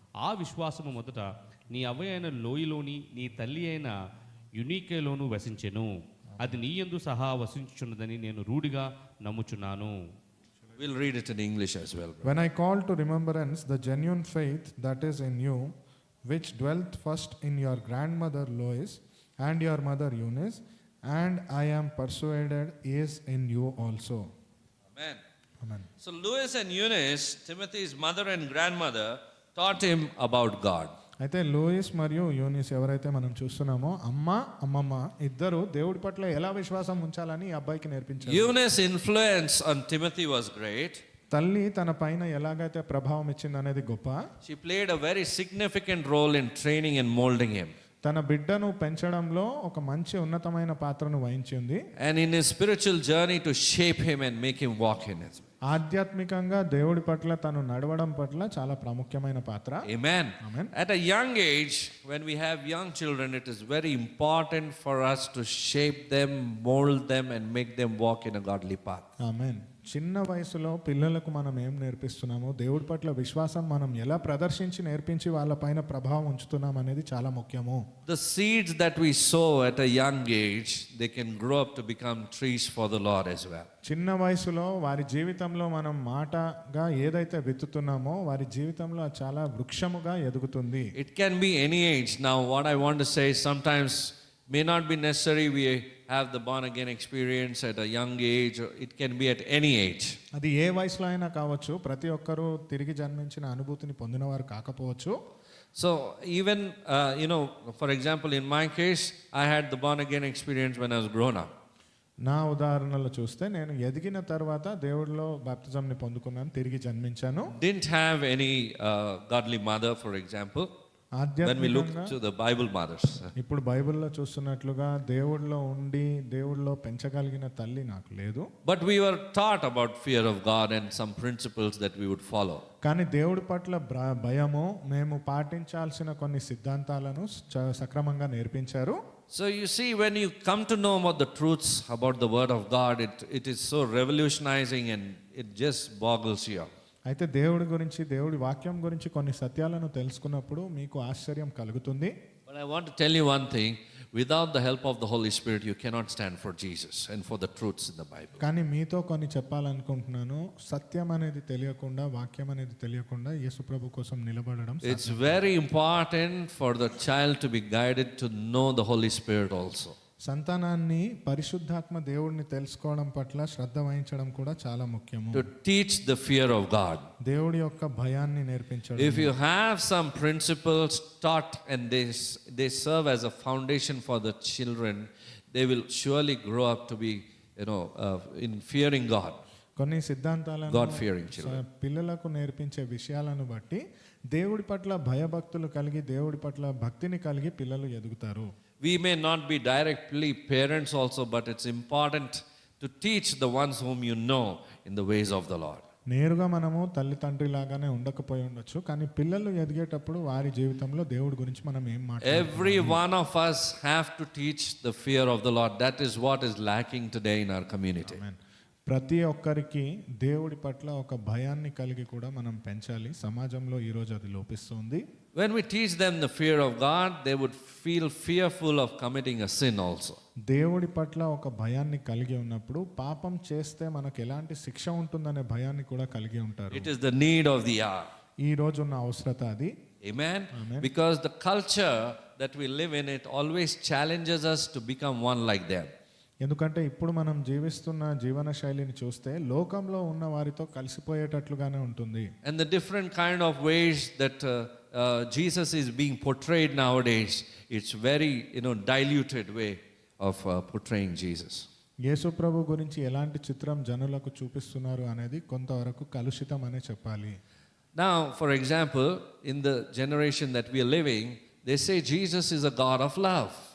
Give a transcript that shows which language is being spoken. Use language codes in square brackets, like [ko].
[te] ఆ విశ్వాసము మొదట నీ అవ్వ అయిన లోయలోని నీ తల్లి అయిన యునీకేలోను వసించెను. అది నీ యందు సహా వసించుచున్నదని నేను రూఢిగా నమ్ముచున్నాను. [en] We'll read it in English as well. Brother. When I call to remembrance the genuine faith that is in you, which dwelt first in your grandmother Lois and your mother Eunice, and I am persuaded is in you also. Amen. Amen. So Lois and Eunice, Timothy's mother and grandmother, taught him about God. [te] అయితే Louis మరియు Younis ఎవరైతే మనం చూస్తున్నామో అమ్మ అమ్మమ్మ ఇద్దరు దేవుడి పట్ల ఎలా విశ్వాసం ఉంచాలని ఈ అబ్బాయికి నేర్పించారు. [en] Eunice's influence on Timothy was great. [te] తల్లి తన పైన ఎలాగైతే ప్రభావం ఇచ్చింది అనేది గొప్ప. [en] She played a very significant role in training and molding him. [te] తన బిడ్డను పెంచడంలో ఒక మంచి ఉన్నతమైన పాత్రను వహించింది. [en] And in his spiritual journey to shape him and make him walk in it. [te] ఆధ్యాత్మికంగా దేవుడి పట్ల తను నడవడం పట్ల చాలా ప్రాముఖ్యమైన పాత్ర. [en] Amen. Amen. At a young age, when we have young children, it is very important for us to shape them, mold them, and make them walk in a godly path. [te] ఆమేన్. చిన్న వయసులో పిల్లలకు మనం ఏం నేర్పిస్తున్నామో దేవుడి పట్ల విశ్వాసం మనం ఎలా ప్రదర్శించి నేర్పించి వాళ్ళ పైన ప్రభావం ఉంచుతున్నాం అనేది చాలా ముఖ్యము. [en] The seeds that we sow at a young age, they can grow up to become trees for the Lord as well. [te] చిన్న వయసులో వారి జీవితంలో మనం మాటగా ఏదైతే విత్తుతున్నామో వారి జీవితంలో అది చాలా వృక్షముగా ఎదుగుతుంది. [en] It can be any age. Now, what I want to say, sometimes may not be necessary we have the born again experience at a young age. It can be at any age. [te] అది ఏ వయసులో అయినా కావచ్చు. ప్రతి ఒక్కరూ తిరిగి జన్మించిన అనుభూతిని పొందినవారు కాకపోవచ్చు. [en] So even, for example, in my case, I had the born again experience when I was grown up. [te] నా ఉదాహరణలో చూస్తే నేను ఎదిగిన తర్వాత దేవుడిలో బాప్తిజంని పొందుకున్నాను, తిరిగి జన్మించాను. [en] Didn't have any godly mother, for example. When we look to the Bible mothers. [te] ఇప్పుడు బైబిల్లో చూస్తున్నట్లుగా దేవుడిలో ఉండి దేవుడిలో పెంచగలిగిన తల్లి నాకు లేదు. [en] But we were taught about fear of God and some principles that we would follow. [te] కానీ దేవుడి పట్ల భయము మేము పాటించాల్సిన కొన్ని సిద్ధాంతాలను సక్రమంగా నేర్పించారు. [en] So you see, when you come to know about the truths about the word of God, it is so revolutionizing and it just boggles you up. [te] అయితే దేవుడి గురించి దేవుడి వాక్యం గురించి కొన్ని సత్యాలను తెలుసుకున్నప్పుడు మీకు ఆశ్చర్యం కలుగుతుంది. [en] But I want to tell you one thing, without the help of the Holy Spirit you cannot stand for Jesus and for the truths in the Bible. [te] కానీ మీతో కొన్ని చెప్పాలనుకుంటున్నాను. సత్యం అనేది తెలియకుండా, వాక్యం అనేది తెలియకుండా యేసుప్రభు కోసం నిలబడడం [en] It's very important for the child to be guided to know the Holy Spirit also. [te] సంతానాన్ని పరిశుద్ధాత్మ దేవుడిని తెలుసుకోవడం పట్ల శ్రద్ధ వహించడం కూడా చాలా ముఖ్యము. [en] To teach the fear of God. [te] దేవుడి యొక్క భయాన్ని నేర్పించడం. [en] If you have some principles taught and they serve as a foundation for the children, they will surely grow up to be, in fearing God. [te] కొన్ని సిద్ధాంతాలను [en] God fearing children. [te] పిల్లలకు నేర్పించే విషయాలను బట్టి దేవుడి పట్ల భయభక్తులు కలిగి దేవుడి పట్ల భక్తిని కలిగి పిల్లలు ఎదుగుతారు. [en] We may not be directly parents also, but it's important to teach the ones whom you know in the ways of the Lord. [te] నేరుగా మనము తల్లిదండ్రి లాగానే ఉండకపోయి ఉండొచ్చు, కానీ పిల్లలు ఎదిగేటప్పుడు వారి జీవితంలో దేవుడి గురించి మనం ఏం మాట్లాడాలి. [en] Every one of us have to teach the fear of the Lord. That is what is lacking today in our community. [te] ప్రతి ఒక్కరికి దేవుడి పట్ల ఒక భయాన్ని కలిగి కూడా మనం పెంచాలి. సమాజంలో ఈరోజు అది లోపిస్తుంది. [en] When we teach them the fear of God, they would feel fearful of committing a sin also. [te] దేవుడి పట్ల ఒక భయాన్ని కలిగి ఉన్నప్పుడు పాపం చేస్తే మనకు ఎలాంటి శిక్ష ఉంటుందనే భయాన్ని కూడా కలిగి ఉంటారు. [en] It is the need of the hour. [te] ఈ రోజు ఉన్న అవసరత అది. [en] Amen? Because the culture that we live in, it always challenges us to become one like them. [te] ఎందుకంటే ఇప్పుడు మనం జీవిస్తున్న జీవన శైలిని చూస్తే లోకంలో ఉన్న వారితో కలిసిపోయేటట్లుగానే ఉంటుంది. [en] And the different kind of ways that Jesus is being portrayed nowadays, it's very diluted way of portraying Jesus. [te] యేసు ప్రభు గురించి ఎలాంటి చిత్రం జనులకు చూపిస్తున్నారు అనేది కొంతవరకు కలుషితం అనే చెప్పాలి. [en] Now, for example, in the generation that we are living, They say Jesus is a God of love.